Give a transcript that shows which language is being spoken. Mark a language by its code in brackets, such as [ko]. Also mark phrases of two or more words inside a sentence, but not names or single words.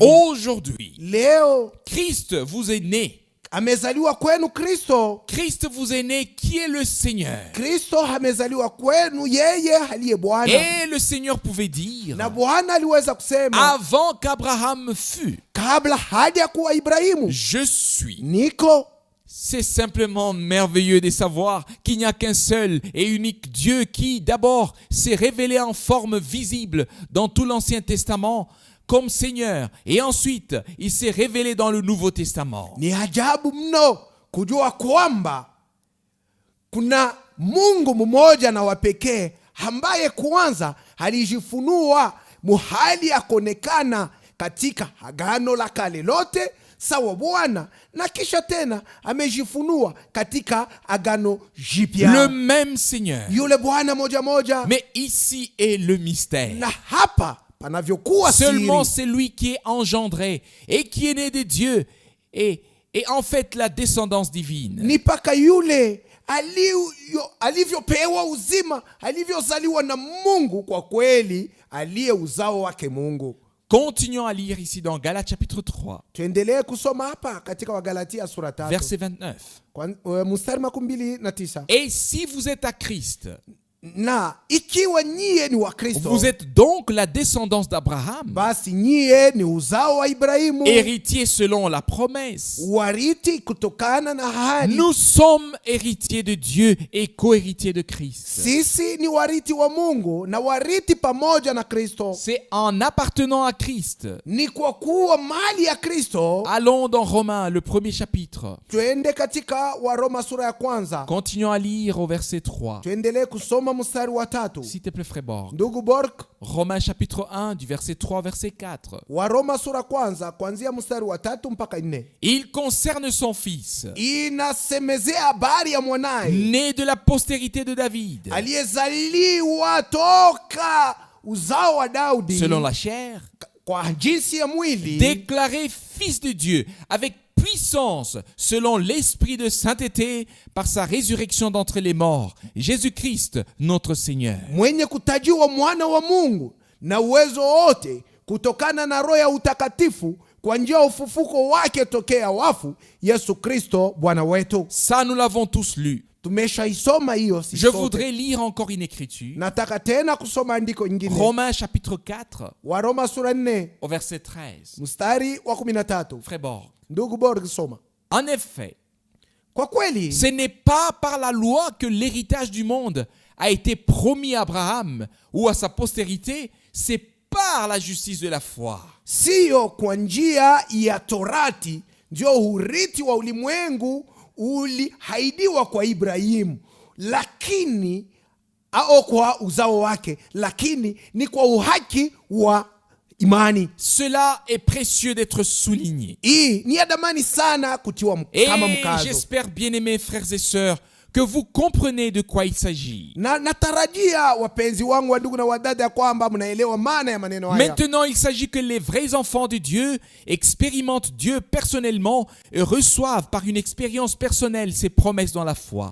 [fr] aujourd'hui, [sw] leo [fr] Christ vous est né. [sw] amezaliwa kwenu Kristo. [fr] Christ vous est né qui est le Seigneur. [sw] Kristo amezaliwa kwenu, yeye aliye Bwana. [fr] Et le Seigneur pouvait dire, [sw] Na Bwana aliweza kusema [fr] avant qu'Abraham fût, [sw] kabla haja kuwa Ibrahimu, [fr] je suis. [sw] niko. [fr] C'est simplement merveilleux de savoir qu'il n'y a qu'un seul et unique Dieu qui, d'abord, s'est révélé en forme visible dans tout l'Ancien Testament comme Seigneur, et ensuite, il s'est révélé dans le Nouveau Testament. [sw] Ni ajabu mno kujua kwamba kuna Mungu mmoja na wa pekee ambaye kwanza alijifunua muhali ya kuonekana katika agano la kale lote sawa Bwana, na kisha tena amejifunua katika agano jipya, [fr] Le même Seigneur. [sw] yule Bwana moja moja. [fr] Mais ici est le mystère. [sw] Na hapa panavyokuwa [fr] Seulement [sw] siri, [fr] c'est lui qui est engendré et qui est né de Dieu et en fait la descendance divine. [sw] ni paka yule alivyopewa uzima, alivyozaliwa na Mungu, kwa kweli aliye uzao wake Mungu. [fr] Continuons à lire ici dans Galates chapitre 3, [sw] Tuendelee kusoma hapa katika Wagalatia sura 3 [fr] verset 29. [sw] mstari 29. [fr] Et si vous êtes à Christ, [sw] Na ikiwa nyie ni wa Kristo, [fr] vous êtes donc la descendance d'Abraham, [sw] basi nyie ni uzao wa Ibrahimu, [fr] héritier selon la promesse. [sw] wariti kutokana na ahadi. [fr] Nous sommes héritiers de Dieu et co-héritiers de Christ. [sw] Sisi ni wariti wa Mungu na wariti pamoja na Kristo. [fr] C'est en appartenant à Christ. [sw] Ni kwa kuwa mali ya Kristo. [fr] Allons dans Romains, le premier chapitre. [sw] Tuende katika Waroma sura ya kwanza. [fr] Continuons à lire au verset 3. [sw] Tuendelee kusoma mstari wa 3. [fr] S'il te plaît, frère Borg. [sw] Ndugu Bork, [fr] Romains chapitre 1, du verset 3 au verset 4. [sw] Waroma sura kwanza kuanzia mstari wa 3 mpaka 4. [fr] Il concerne son fils, [sw] Inasemezea habari ya mwanaye [fr] né de la postérité de David, [sw] aliyezaliwa toka uzao wa Daudi [fr] selon la chair, [sw] kwa jinsi ya mwili, [fr] déclaré fils de Dieu avec puissance selon l'esprit de sainteté par sa résurrection d'entre les morts, Jésus-Christ notre Seigneur. [sw] mwenye kutajiwa mwana wa Mungu na uwezo wote kutokana na roho ya utakatifu kwa njia ya ufufuko wake tokea wafu, Yesu Kristo Bwana wetu. [fr] Ça, nous l'avons tous lu. [sw] Tumeshaisoma hiyo sisi [fr] Je [sw] sote. [fr] voudrais lire encore une écriture. [sw] Nataka tena kusoma andiko nyingine. [fr] Romains chapitre 4, [sw] Waroma sura 4 [fr] au verset 13. [sw] mstari wa 13. [fr] Frère Borg. [sw] Ndugu Borg, soma. [fr] En effet, [sw] Kwa kweli [fr] ce n'est pas par la loi que l'héritage du monde a été promis à Abraham ou à sa postérité, c'est par la justice de la foi. [sw] siyo kwa njia ya torati ndio urithi wa ulimwengu ulihaidiwa kwa Ibrahimu, lakini au kwa uzao wake, lakini ni kwa uhaki wa imani. [fr] Cela est précieux d'être souligné. [sw] Hii ni ya damani sana kutiwa [fr] Et [sw] kama mkazo. [fr] j'espère, bien-aimés frères et sœurs, que vous comprenez de quoi il s'agit. [sw] Na natarajia wapenzi wangu wa ndugu na wadada ya kwamba mnaelewa maana ya maneno haya. [fr] Maintenant, il s'agit que les vrais enfants de Dieu expérimentent Dieu personnellement et reçoivent par une expérience personnelle ses promesses dans la foi.